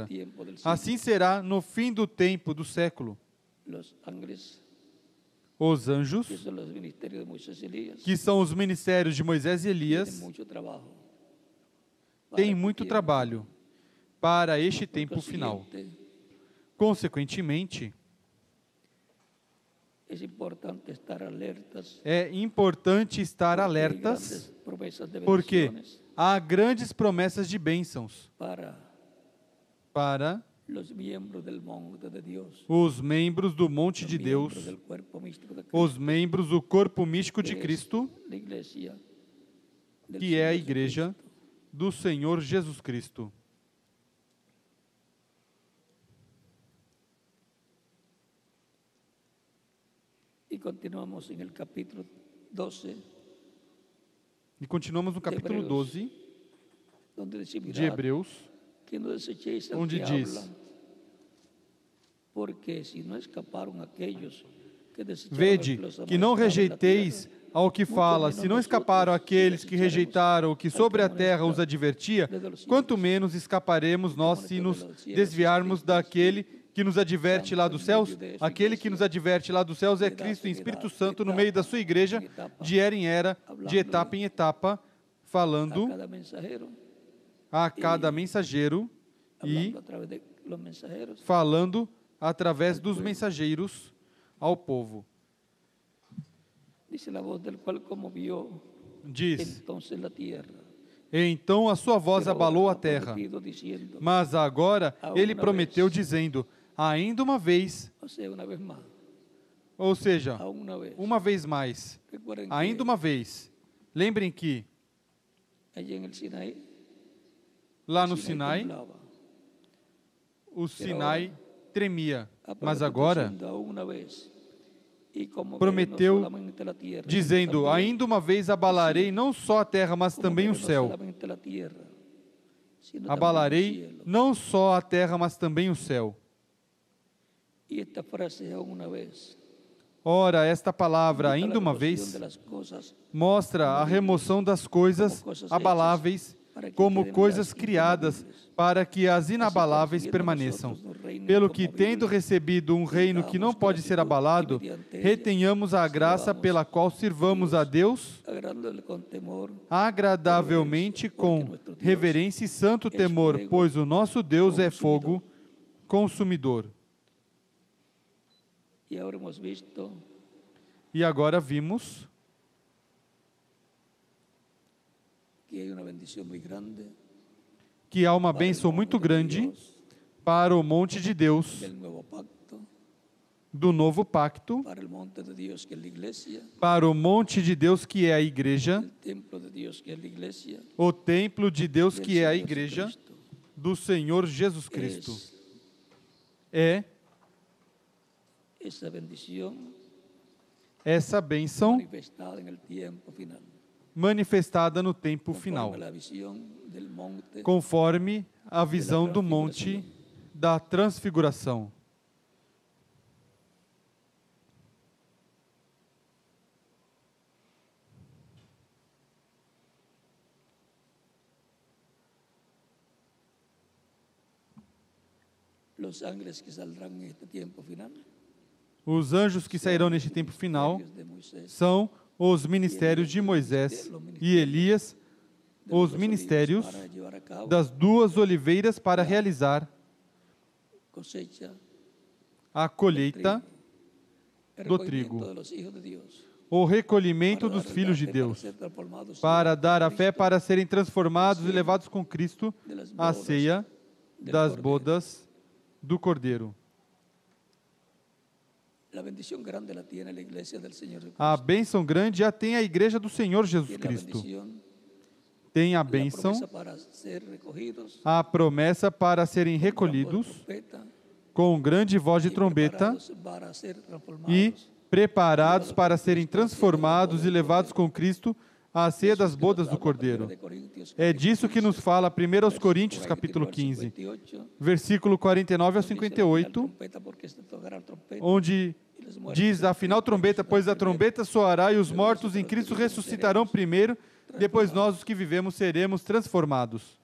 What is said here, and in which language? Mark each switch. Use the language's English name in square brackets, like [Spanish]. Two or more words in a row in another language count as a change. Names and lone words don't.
[Portuguese] Assim será no fim do tempo do século. [Spanish] los ángeles, [Portuguese] Os anjos, [Spanish] que son los ministerios de Moisés y Elías, [Portuguese] que são os ministérios de Moisés e [Spanish] tienen [Portuguese] Elias, [Spanish] mucho trabajo. [Portuguese] têm [Spanish] Para [Portuguese] muito [Spanish] que [Portuguese] trabalho para este [Spanish] por [Portuguese] tempo final. [Spanish] consiguiente, [Portuguese] Consequentemente, [Spanish] es importante estar alertas, [Portuguese] é importante estar [Spanish] porque hay [Portuguese] alertas, [Spanish] grandes promesas de [Portuguese] porque [Spanish] bendiciones [Portuguese] há grandes promessas de bênçãos para [Spanish] los miembros del monte de Dios, [Portuguese] os membros do monte [Spanish] los [Portuguese] de Deus, [Spanish] miembros del cuerpo místico de [Portuguese] os [Spanish] Cristo, [Portuguese] membros do corpo místico de [Spanish] que es [Portuguese] Cristo, [Spanish] la iglesia del [Portuguese] que é a [Spanish] Señor [Portuguese] igreja [Spanish] Jesucristo. [Portuguese] do Senhor Jesus Cristo. [Spanish] Y continuamos en el capítulo 12, [Portuguese] E continuamos no capítulo Hebreus, 12 [Spanish] donde dice, [Portuguese] de [Spanish] mirad, [Portuguese] Hebreus, [Spanish] que no desechéis al [Portuguese] onde [Spanish] que [Portuguese] diz: [Spanish] habla, porque si no escaparon aquellos que desecharon al [Portuguese] Vede [Spanish] que los [Portuguese] que não [Spanish] amoestaba en la [Portuguese] rejeiteis [Spanish] tierra, [Portuguese] ao que muito fala, [Spanish] menos [Portuguese] se não [Spanish] nosotros, [Portuguese] escaparam [Spanish] si [Portuguese] aqueles que [Spanish] desecharemos [Portuguese] rejeitaram o que [Spanish] al que [Portuguese] sobre a terra os [Spanish] amonesta [Portuguese] advertia, [Spanish] desde los [Portuguese] quanto [Spanish] cielos, [Portuguese] menos escaparemos nós se nos desviarmos daquele que nos adverte lá dos céus. Aquele que nos adverte lá dos céus é Cristo em Espírito Santo no meio da sua igreja, de era em era, de etapa em etapa, a falando [Spanish] cada mensajero, [Portuguese] a cada mensageiro e [Spanish] hablando a través de los mensajeros, [Portuguese] falando através dos mensageiros ao povo. [Spanish] dice la voz del cual conmovió [Portuguese] Diz: [Spanish] entonces la tierra. [Portuguese] então a sua voz [Spanish] Pero [Portuguese] abalou [Spanish] ahora [Portuguese] a [Spanish] ha [Portuguese] terra. [Spanish] prometido diciendo, [Portuguese] Mas agora ele prometeu, dizendo: ainda uma vez, [Spanish] o sea, una vez más, [Portuguese] ou seja, [Spanish] aún una vez. [Portuguese] uma vez mais, [Spanish] Recuerden [Portuguese] ainda [Spanish] que [Portuguese] uma vez. Lembrem que [Spanish] allí en el Sinaí, [Portuguese] lá [Spanish] el [Portuguese] no Sinai, [Spanish] temblaba. [Portuguese] o Sinai tremia. [Spanish] Ha [Portuguese] Mas [Spanish] prometido [Portuguese] agora [Spanish] diciendo, aún una vez. Y como [Portuguese] prometeu, [Spanish] no solamente la tierra, sino [Portuguese] dizendo: [Spanish] también [Portuguese] ainda uma vez abalarei não só a terra, mas [Spanish] como [Portuguese] também o [Spanish] no [Portuguese] céu. [Spanish] solamente la tierra, sino también el [Portuguese] Abalarei [Spanish] cielo. [Portuguese] não só a terra, mas também o céu. [Spanish] Y esta frase aún una vez [Portuguese] Ora, esta palavra, [Spanish] indica [Portuguese] ainda [Spanish] la [Portuguese] uma [Spanish] remoción [Portuguese] vez, [Spanish] de las cosas [Portuguese] mostra a remoção das coisas abaláveis como coisas criadas, para que as inabaláveis permaneçam. Pelo que, tendo recebido um reino que não pode ser abalado, retenhamos a graça pela qual sirvamos a Deus [Spanish] agradable con temor, [Portuguese] agradavelmente, com reverência e santo temor, pois o nosso Deus é fogo consumidor. [Spanish] y ahora hemos visto [Portuguese] E agora vimos [Spanish] que hay una bendición muy grande [Portuguese] que há uma [Spanish] para el [Portuguese] bênção muito [Spanish] monte de [Portuguese] grande [Spanish] Dios, [Portuguese] para o monte de Deus, [Spanish] del nuevo pacto, [Portuguese] do novo pacto, [Spanish] para el monte de Dios que es la iglesia, [Portuguese] para o monte de Deus que é a igreja, [Spanish] el templo de Dios que es la iglesia, [Portuguese] o templo de Deus [Spanish] del [Portuguese] que é a [Spanish] Señor [Portuguese] igreja [Spanish] Jesucristo. [Portuguese] do Senhor Jesus Cristo. [Spanish] Es [Portuguese] É [Spanish] esa bendición [Portuguese] essa bênção [Spanish] manifestada en el tiempo final, [Portuguese] manifestada no tempo final, [Spanish] conforme a la visión del monte [Portuguese] conforme a visão do monte da transfiguração. [Spanish] los ángeles que saldrán en este tiempo final. [Portuguese] Os anjos que sairão neste tempo final [Spanish] De Moisés, [Portuguese] são os ministérios de Moisés e Elias, [Spanish] de [Portuguese] os [Spanish] los [Portuguese] ministérios [Spanish] olivos para llevar a cabo [Portuguese] das duas oliveiras para realizar [Spanish] cosecha, [Portuguese] a colheita [Spanish] el [Portuguese] do [Spanish] recogimiento [Portuguese] trigo, [Spanish] de los hijos de Dios, [Portuguese] o recolhimento [Spanish] para [Portuguese] dos [Spanish] dar [Portuguese] filhos de [Spanish] fe, [Portuguese] Deus, [Spanish] para ser transformados [Portuguese] para [Spanish] en [Portuguese] dar a fé [Spanish] Cristo, [Portuguese] para serem transformados e levados com Cristo [Spanish] de las [Portuguese] à [Spanish] bodas [Portuguese] ceia [Spanish] del [Portuguese] das [Spanish] Cordero. [Portuguese] bodas do Cordeiro. [Spanish] La bendición grande la tiene la iglesia del Señor Jesucristo. [Portuguese] A bênção grande já tem a igreja do Senhor Jesus [Spanish] Tiene la [Portuguese] Cristo. [Spanish] bendición, [Portuguese] Tem a [Spanish] la [Portuguese] bênção, [Spanish] promesa para ser recogidos [Portuguese] a promessa para serem [Spanish] con gran voz de [Portuguese] recolhidos [Spanish] trompeta [Portuguese] com grande voz de [Spanish] y [Portuguese] trombeta [Spanish] preparados para ser transformados [Portuguese] e preparados para serem transformados e levados com Cristo à ceia das bodas do Cordeiro. É disso que nos fala 1 Coríntios capítulo 15, versículo 49 ao 58, onde diz: afinal trombeta, pois a trombeta soará e os mortos em Cristo ressuscitarão primeiro, depois nós os que vivemos seremos transformados.